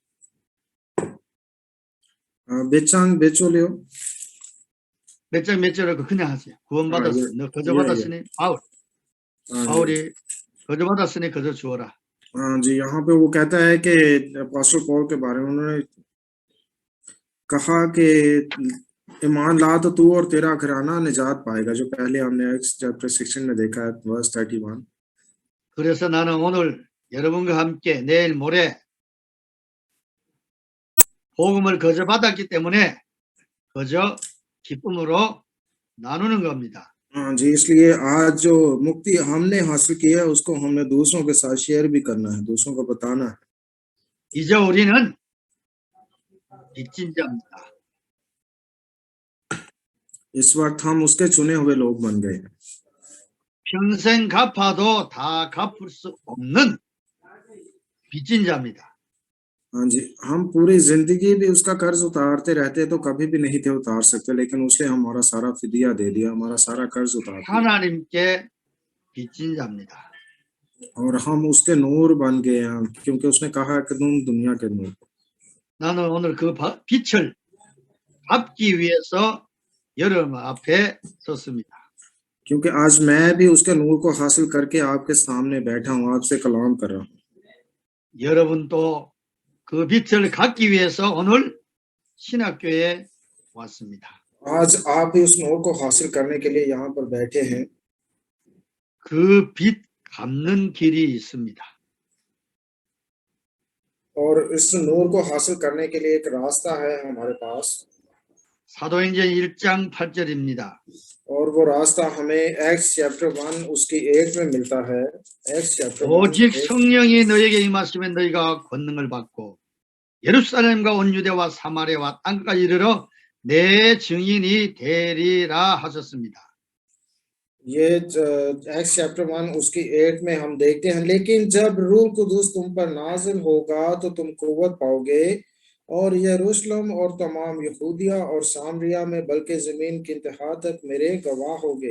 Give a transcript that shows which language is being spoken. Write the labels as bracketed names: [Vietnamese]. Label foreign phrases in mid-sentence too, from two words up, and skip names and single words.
[Korean] बेचांग बेचो लियो। 몇 장 몇 절을 그냥 하세요. 구원받았으니 너 거저 예, 받았으니 바울. [Hindi] हाँ जी, [Korean] 바울이 거저 받았으니 거저 주어라. [Hindi] हाँ जी, यहाँ पे वो कहता है कि [English] Apostle Paul [Hindi] के बारे में उन्होंने कहा कि ईमान ला तो तू और तेरा घराना निजात पाएगा, जो पहले हमने [English] Acts chapter 16 [Hindi] में देखा है, वर्स 31। [Korean] 그래서 나는 오늘 여러분과 함께 내일 모레 복음을 거저 받았기 때문에 거저 기쁨으로 나누는 겁니다. [Hindi] हाँ जी, इसलिए आज जो मुक्ति हमने हासिल की है उसको हमने दूसरों के साथ शेयर भी करना है, दूसरों को बताना है। [Korean] 이제 우리는 빚진 자입니다. [Hindi] इस वक्त हम उसके चुने हुए लोग बन गए हैं। [Korean] 평생 갚아도 다 갚을 수 없는 빚진 자입니다. [Hindi] हाँ जी, हम पूरी जिंदगी भी उसका कर्ज उतारते रहते तो कभी भी नहीं थे उतार सकते, लेकिन उसने हमारा सारा फिदिया दे दिया, हमारा सारा कर्ज उतार दिया [Korean] 하나님께 빚진 자입니다. [Hindi] और हम उसके नूर बन गए हैं, क्योंकि उसने कहा कि तुम दुनिया के नूर। [Korean] 나는 오늘 그 빛을 갚기 위해서 여러분 앞에 섰습니다. [Hindi] क्योंकि आज मैं भी उसके नूर को हासिल करके आपके सामने बैठा हूँ, आपसे कलाम कर रहा हूँ। [Korean] 여러분도 그 빛을 갖기 위해서 오늘 신학교에 왔습니다. [Hindi] आज आप भी उस नूर को हासिल करने के लिए यहाँ पर बैठे हैं। [Korean] 그 빛 갚는 길이 있습니다. [Hindi] और इस नूर को हासिल करने के लिए एक रास्ता है हमारे पास, [Korean] 사도행전 1장 8절입니다. [Hindi] और वो रास्ता हमें [English] Acts chapter 1 [Hindi] उसकी 1 में मिलता है। [English] Acts chapter 1 [Korean] 오직 성령이 너에게 임하시면 너희가 권능을 받고 예루살렘과 온 유대와 사마리아와 땅까지 이르러 내 증인이 되리라 하셨습니다. [Hindi] ये [English] Acts chapter 1 [Hindi] उसकी 8 में हम देखते हैं, लेकिन जब रूह कुदूस तुम पर नाजिल होगा तो तुम कुव्वत पाओगे और यरूशलेम और तमाम यहूदिया और सामरिया में बल्कि जमीन की इंतहा तक मेरे गवाह होगे।